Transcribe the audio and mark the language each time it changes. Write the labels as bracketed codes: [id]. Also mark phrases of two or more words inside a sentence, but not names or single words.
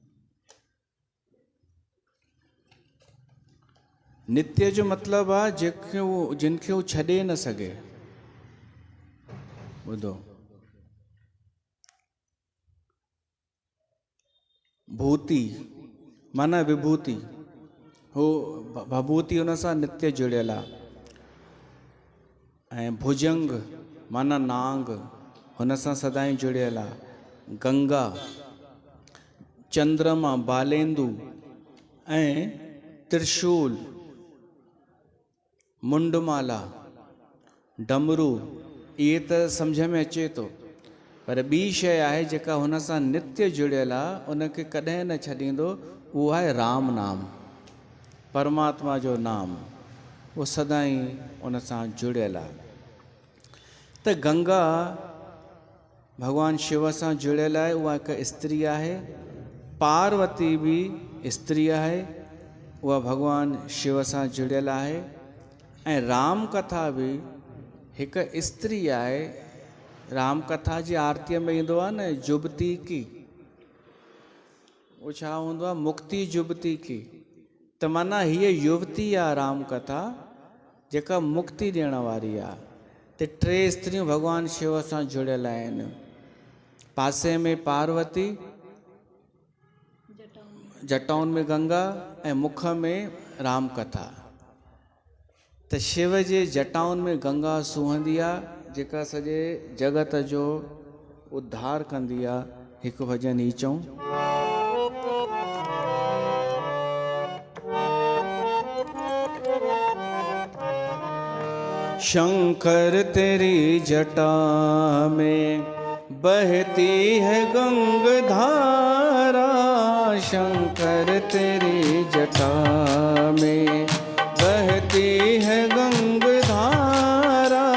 [sd] नित्य जो मतिलबु आहे जिनखे हू छॾे न सघे। ॿुधो, भूति माना विभूति, हो भभूति हुन सां नित्य जुड़ियल आहे। ऐं भुजंग माना नांग, हुन सां सदाईं जुड़ियल आहे। गंगा, चंद्रमा, बालेंदु ऐं त्रिशूल, मुंडमाला, डमरू, इहे त सम्झ में अचे थो। पर ॿी शइ आहे जेका हुन सां नित्य जुड़ियल आहे, उनखे कॾहिं न छॾींदो, उहो आहे राम नाम, परमात्मा जो नाम। उहो सदाईं उन सां जुड़ियल आहे। त गंगा भगवान शिव सां जुड़ियल आहे, उहा हिकु स्त्री आहे। पार्वती बि स्त्री आहे, उहा भगवान शिव सां जुड़ियल आहे। ऐं राम कथा बि हिकु स्त्री आहे। राम कथा जी आरतीअ में ईंदो आहे न, [hi] जुबती की, [sd] उहो छा हूंदो आहे, [hi] मुक्ति जुबती की। [sd] त माना हीअ युवती आहे राम कथा, जेका मुक्ति ॾियण वारी आहे। त टे स्त्रियूं भगवान शिव सां जुड़ियल आहिनि। पासे में पार्वती, जटाउनि में गंगा ऐं मुख में राम कथा। त शिव जे जटाउनि में गंगा सूहंदी आहे, जेका सॼे जगत जो उद्धार कंदी आहे। हिकु भॼन ई चऊं। [hi] शंकर तेरी जटा में बहती है गंगाधारा, शंकर तेरी जटा में बहती है गंगाधारा।